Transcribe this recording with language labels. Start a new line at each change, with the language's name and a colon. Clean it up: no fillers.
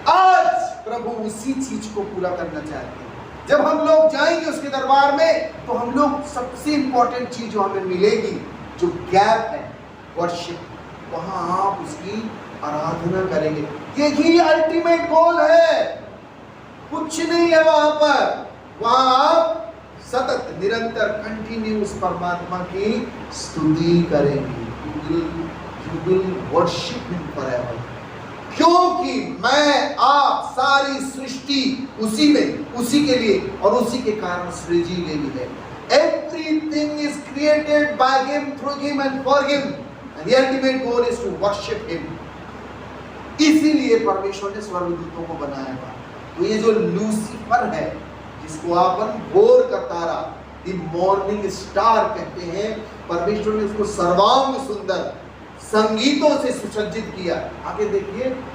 Hindi: आज प्रभु उसी चीज को पूरा करना चाहते हैं। जब हम लोग जाएंगे उसके दरबार में तो हम लोग सबसे इंपॉर्टेंट चीज जो हमें मिलेगी, जो गैप है वर्शिप, वहां आप उसकी आराधना करेंगे। यही अल्टीमेट गोल है, कुछ नहीं है वहां पर। वहां आप सतत निरंतर कंटिन्यूस परमात्मा की स्तुति करेंगे।
English: You will worship him forever।
Hindi: क्योंकि मैं आप सारी सृष्टि उसी में, उसी के लिए और उसी के कारण सृजी गई है।
English: Everything is created by him, through him and for him, and the ultimate goal is to worship him।
Hindi: इसीलिए परमेश्वर ने स्वर्गदूतों को बनाया था। तो ये जो लूसीफर है, जिसको अपन भोर का तारा, द मॉर्निंग स्टार कहते हैं, परमेश्वर ने उसको सर्वांग सुंदर संगीतों से सुसज्जित किया। आगे देखिए,